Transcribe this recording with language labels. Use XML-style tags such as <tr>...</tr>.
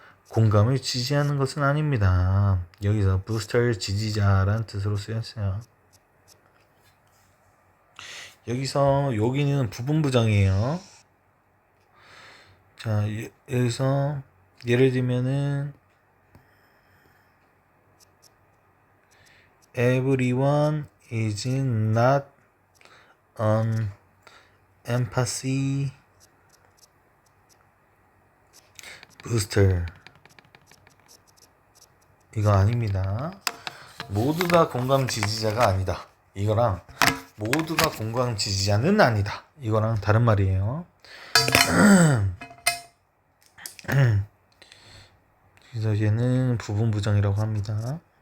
<ko>공감을 지지하는 것은 아닙니다. 여기서 부스터를 지지자라는 뜻으로 쓰였어요. 여기서 여기는 부분부정이에요. 자, 여기서 예를 들면은</ko> <en>everyone is not an empathy booster.</en> <ko>이거 아닙니다. 모두가 공감 지지자가 아니다. 이거랑 모두가 공감 지지자는 아니다. 이거랑 다른 말이에요. 그래서 얘는 부분부정이라고 합니다.</ko>